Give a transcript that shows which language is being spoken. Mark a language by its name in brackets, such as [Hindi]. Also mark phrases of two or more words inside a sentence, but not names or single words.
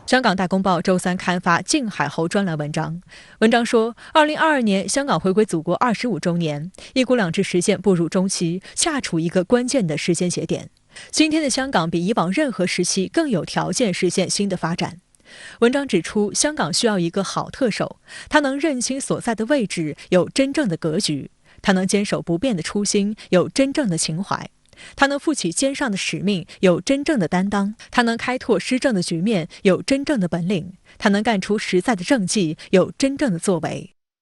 [Chinese] 香港大公報周三刊發靖海侯專欄文章，文章說2022年香港回歸祖國25週年，一國兩制實現步入中期，恰處一個關鍵的時間節點。今天的香港比以往任何時期更有條件實現新的發展。文章指出，香港需要一個好特首，他能認清所在的位置，有真正的格局；他能堅守不變的初心，有真正的情懷；他能負起肩上的使命，有真正的擔當；他能開拓施政的局面，有真正的本領；他能幹出實在的政績，有真正的作為。